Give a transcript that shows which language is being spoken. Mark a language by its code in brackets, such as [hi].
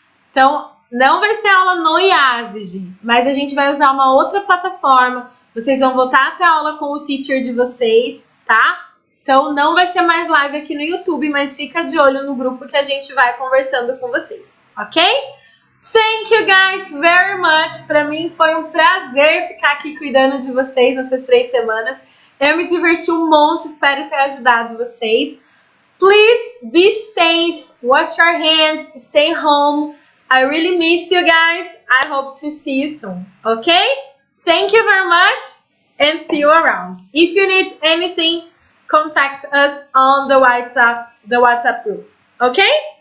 [pt] Então, não vai ser aula no IASIG, mas a gente vai usar uma outra plataforma. Vocês vão voltar a ter aula com o teacher de vocês, tá? Então, não vai ser mais live aqui no YouTube, mas fica de olho no grupo que a gente vai conversando com vocês, ok? [en] Thank you guys very much. [pt] Para mim foi um prazer ficar aqui cuidando de vocês nessas 3 semanas. Eu me diverti um monte, espero ter ajudado vocês. [en] Please be safe, wash your hands, stay home. I really miss you guys. I hope to see you soon. Okay? Thank you very much and see you around. If you need anything, contact us on the WhatsApp group. Okay?